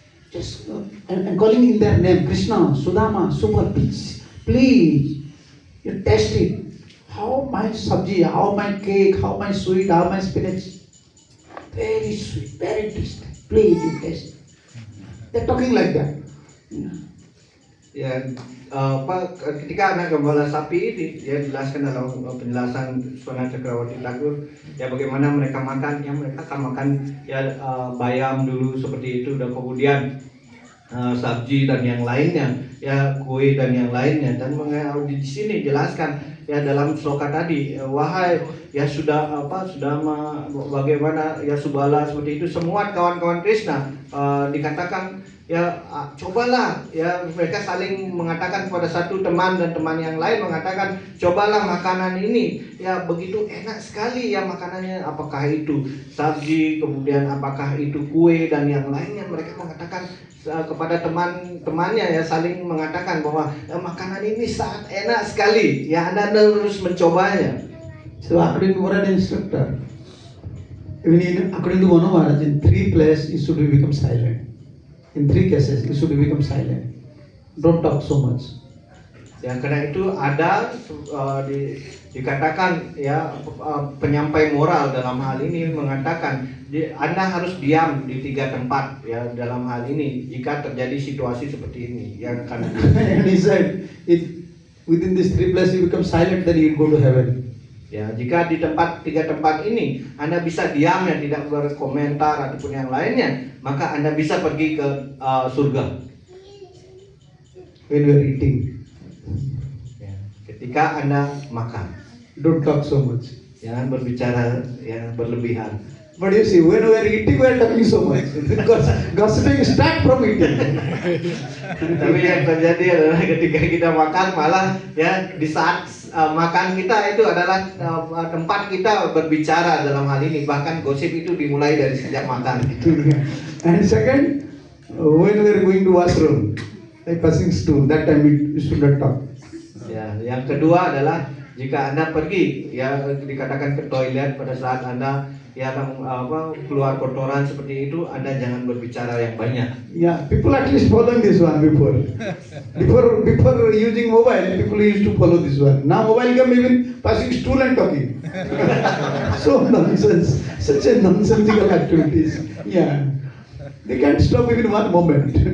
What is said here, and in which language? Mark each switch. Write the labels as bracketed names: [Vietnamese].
[English] Just and calling in their name, Krishna, Sudama, Super, please, you taste it. How my sabji, how my cake, how my sweet, how my spinach. Very sweet, very tasty. Please, you taste. They're talking like that. [Indonesian] Ya, ketika anak gembala sapi ini, dia jelaskan dalam penjelasan Swana Cakrawati Thakur, ya bagaimana mereka makan, ya mereka akan makan ya bayam dulu seperti itu, dan kemudian sabji dan yang lainnya, ya kue dan yang lainnya, dan di sini jelaskan ya dalam sloka tadi, wahai ya sudah bagaimana ya Subala seperti itu, semua kawan-kawan Krishna dikatakan ya cobalah, ya mereka saling mengatakan kepada satu teman, dan teman yang lain mengatakan cobalah makanan ini, ya begitu enak sekali ya makanannya, apakah itu sabji, kemudian apakah itu kue dan yang lainnya. Mereka mengatakan kepada teman-temannya, ya saling mengatakan bahwa makanan ini sangat enak sekali, ya Anda harus mencobanya. [English] So according to what an instructor, according to Manu Maharaj, in 3 places you should become silent. In 3 cases you should become silent. Don't talk so much. [Indonesian] Ya karena itu ada dikatakan ya penyampai moral dalam hal ini mengatakan Anda harus diam di 3 tempat ya dalam hal ini jika terjadi situasi seperti ini yang akan. [English] And he said, within these 3 places you become silent, then you will go to heaven. [Indonesian] Ya, jika di 3 tempat ini Anda bisa diam dan tidak berkomentar ataupun yang lainnya, maka Anda bisa pergi ke surga. [English] When you are eating, [Indonesian] ya, ketika Anda makan, [English] don't talk so much. [Indonesian] Jangan berbicara yang berlebihan. [English] But you see, when we are eating, we are talking so much. Because gossiping start from eating. [Indonesian] Tapi yang terjadi adalah ketika kita makan, malah ya di saat makan kita itu adalah tempat kita berbicara dalam hal ini. Bahkan gosip itu dimulai dari sejak makan. [English] And second, when we are going to washroom, like passing stool, that time we should not talk. [Indonesian] Ya, yang kedua adalah jika Anda pergi, ya dikatakan ke toilet pada saat Anda ya keluar kotoran seperti itu, Anda jangan berbicara yang banyak. [English] Yeah, people at least following this one before. Before using mobile, people used to follow this one. Now mobile come even passing stool and talking. So nonsense, such a nonsensical activities. Yeah, they can't stop even one moment.